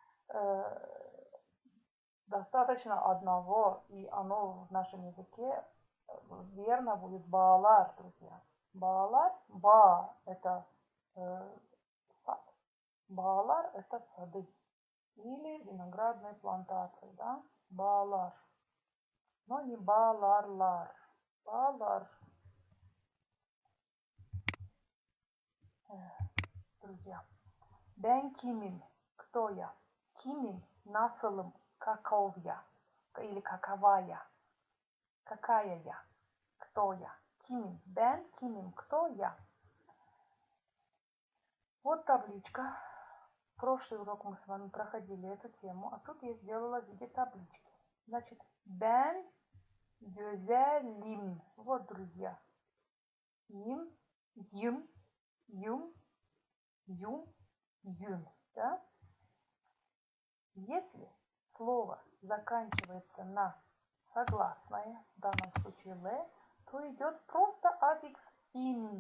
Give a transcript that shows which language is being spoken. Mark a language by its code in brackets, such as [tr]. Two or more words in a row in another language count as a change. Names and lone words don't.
[ru] Достаточно одного, и оно в нашем языке верно будет bağlar, друзья. Bağlar, ба это сад, bağlar это сады или виноградные плантации, да, bağlar. Но не [tr] bağlarlar, bağlar. Друзья, ben kimim? [ru] Кто я? [tr] Kimim? Nasılım? [ru] Каков я? Или какова я? Какая я? Кто я? [tr] Kimim? Ben kimim? [ru] Кто я? Вот табличка. В прошлый урок мы с вами проходили эту тему, а тут я сделала в виде таблички. Значит, [tr] ben güzelim. [ru] Вот, друзья. Им, юм, юм, юм, юн. Да? Если слово заканчивается на согласное, в данном случае «л», то идет просто аффикс «ин».